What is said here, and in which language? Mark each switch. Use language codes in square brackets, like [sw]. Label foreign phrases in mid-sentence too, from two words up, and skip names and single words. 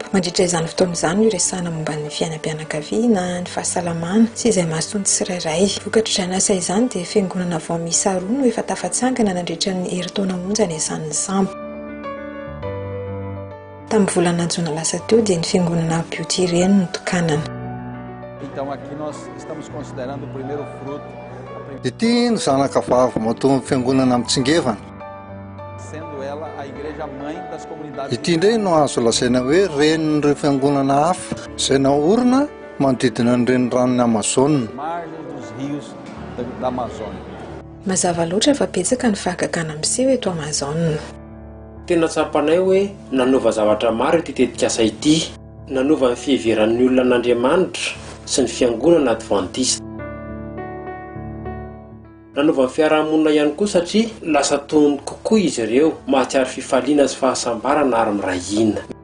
[mg] Mandritra izany fotoana izany no resahana momba ny fiainam-pianakaviana, ny fahasalamana sy izay mahasoa ny tsirairay. Vokatry izany asa izany dia fiangonana vao miisa 2 no efa tafatsangana nandritra ny herintaona monja ny iasan'ny sambo. tamin'ny volana jona lasa teo dia ny fiangonana beauty ireny no tokanana. [pt] Então aqui nós estamos considerando o primeiro fruto. [mg] Ity no zanaka vavy mahatonga fiangonana amin'ny Tsingevana. [pt] Sendo ela a igreja mãe das comunidades. [mg] Ity indray no azo lasaina hoe renin'ireo fiangonana hafa izay naorina manodidina ny reniranon'ny Amazônia. [pt] Margens dos rios da Amazônia. [mg] Mazava loatra fa betsaka ny fahagagana amin'iseo eto Amazônia. Tena tsapanay hoe nanova zavatra maro ity tetikasa ity, nanova ny fiheveran'ny olona an'Andriamanitra sy ny fiangonana Adventiste. Nanova ny fiarahamonina ihany koa satria lasa tonony kokoa izy ireo mahatsiaro fifaliana sy fahasambarana ary mirahina.